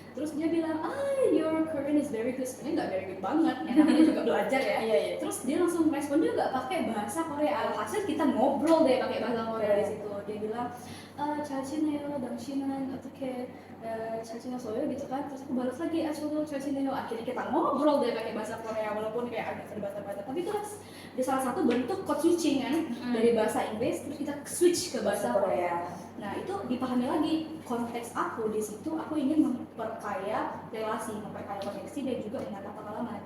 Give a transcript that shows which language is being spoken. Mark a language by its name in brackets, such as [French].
[English] Terus dia bilang, your Korean is very good. [Indonesian] Sebenarnya nggak very good banget, yang namanya juga belajar ya. Terus dia langsung respon juga pakai bahasa Korea. Alhasil kita ngobrol deh pakai bahasa Korea di situ. [Korean] Dia bilang, 잘 지내요, 당신은 어떻게 잘 지냈어요? [Indonesian] Gitu kan. Terus aku balas lagi, 저도 잘 지내요. Akhirnya kita ngobrol deh pakai bahasa Korea, walaupun kayak agak terbata-bata. Tapi itu di salah satu bentuk code switching kan, dari bahasa Inggris terus kita switch ke bahasa Korea. Nah itu dipahami lagi konteks aku di situ. Aku ingin memperkaya relasi, memperkaya koneksi dan juga menambah pengalaman.